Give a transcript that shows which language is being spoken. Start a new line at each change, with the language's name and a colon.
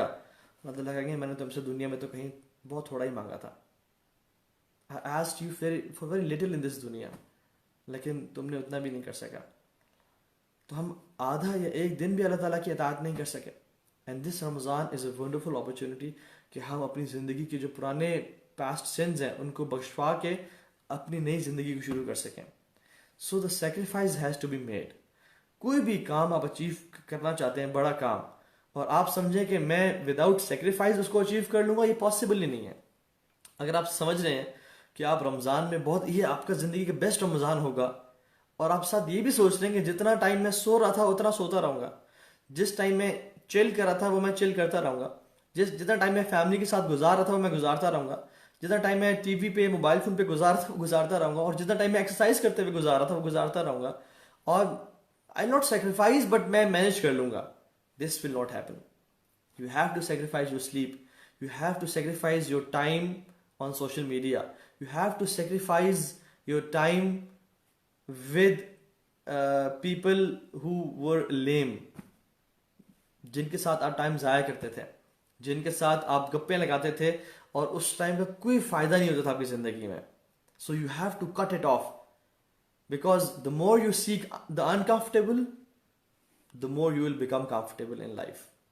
Urdu: اللہ تعالیٰ کہیں گے میں نے تم سے دنیا میں تو کہیں بہت تھوڑا ہی مانگا تھا,
English: I asked you for very little in this
Urdu: دنیا, لیکن تم نے اتنا بھی نہیں کر سکا. تو ہم آدھا یا ایک دن بھی اللہ تعالیٰ کی اطاعت نہیں کر سکے.
English: and this Ramadan is a wonderful opportunity
Urdu: کہ ہم اپنی زندگی کے جو پرانے پاسٹ سنز ہیں ان کو بخشوا کے اپنی نئی زندگی کو شروع کر سکیں.
English: So the sacrifice has to be made.
Urdu: کوئی بھی کام آپ اچیو کرنا چاہتے ہیں, بڑا کام, اور آپ سمجھیں کہ میں وداؤٹ سیکریفائز اس کو اچیو کر لوں گا, یہ پاسبل ہی نہیں ہے. اگر آپ سمجھ رہے ہیں کہ آپ رمضان میں بہت, یہ آپ کا زندگی کا بیسٹ رمضان ہوگا, اور آپ ساتھ یہ بھی سوچ رہے ہیں کہ جتنا ٹائم میں سو رہا تھا اتنا سوتا رہوں گا, جس ٹائم میں چل کر رہا تھا وہ میں چل کرتا رہوں گا, جتنا ٹائم میں فیملی کے ساتھ گزار رہا تھا وہ میں گزارتا رہوں گا, جتنا ٹائم میں ٹی وی پہ موبائل فون پہ گزارتا رہوں گا, اور جتنا ٹائم میں ایکسرسائز کرتے ہوئے گزار رہا تھا وہ گزارتا رہوں گا.
English: اور I not sacrifice but
Urdu: میں مینیج کر لوں گا.
English: This will not happen. You have to sacrifice your sleep, you have to sacrifice your time on social media, you have to sacrifice your time with people who were lame,
Urdu: جن کے ساتھ آپ time ضائع کرتے تھے, جن کے ساتھ آپ گپیں لگاتے تھے اور اس ٹائم کا کوئی فائدہ نہیں ہوتا تھا آپ کی زندگی میں.
English: So you have to cut it off, because the more you seek the uncomfortable the more you will become comfortable in life.